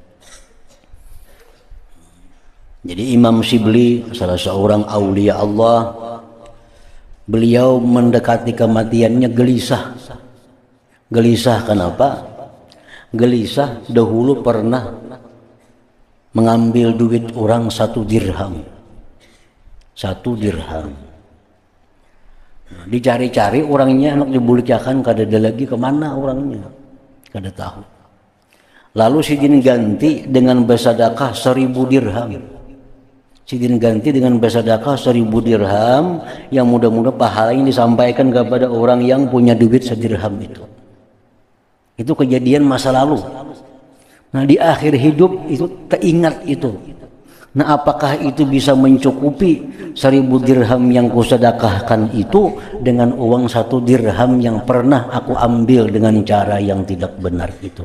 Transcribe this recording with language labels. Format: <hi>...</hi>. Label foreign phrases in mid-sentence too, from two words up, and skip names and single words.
<id>Jadi Imam Shibli salah seorang</id> <ar>أولياء الله,</ar> <id>beliau mendekati kematiannya gelisah. Gelisah kenapa? Gelisah dahulu pernah mengambil duit orang 1 dirham. 1 dirham. Dicari-cari orangnya, anak dibulikakan, kada ada lagi, kemana orangnya, kada tahu. Lalu sidin ganti dengan bersedekah 1000 dirham. Sidin ganti dengan bersedekah 1000 dirham, yang mudah-mudahan pahala yang disampaikan kepada orang yang punya duit 1 dirham itu. Itu kejadian masa lalu. Nah, di akhir hidup itu teringat itu. Nah, apakah itu bisa mencukupi 1000 dirham yang kusedekahkan itu dengan uang 1 dirham yang pernah aku ambil dengan cara yang tidak benar itu?</id>